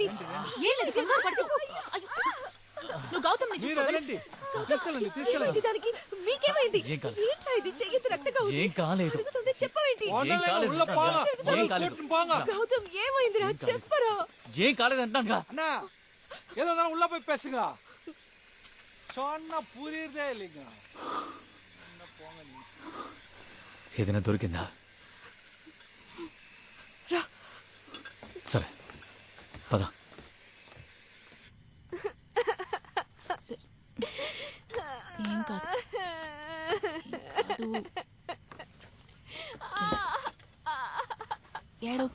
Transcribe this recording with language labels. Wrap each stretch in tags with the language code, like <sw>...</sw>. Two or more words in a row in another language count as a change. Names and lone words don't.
<te>ఏం లేదు కంగారు పడకు. అయ్యో. నువ్వు గౌతమ్ ని మీరు చూసుకో. వెళ్ళండి, తీసుకెళ్ళండి, తీసుకెళ్ళండి. ఏమైంది దానికి? మీకేమైంది? ఏం కాలేదు. ఏంట్రా ఇది? చెయ్యొద్దు, రక్తంగా ఉంది. ఏం కాలేదు. అడుగుతుంటే చెప్పవేంటి? ఏం కాలేదు. ఉள்ள పోగా, ఏం కాలేదు. కూర్చుని పోగా. గౌతమ్ ఏమైందిరా? చెప్పరా. ఏం కాలేదు అంటానుగా.</te> <ta>அண்ணா ஏதோ தானே உள்ள போய் பேசுங்க. சொன்னா புரியுதே இல்லைங்க.</ta> <te>ఏదైనా దొరికిందా? సరే పద. ఏం కాదు ఏడోకు.</te>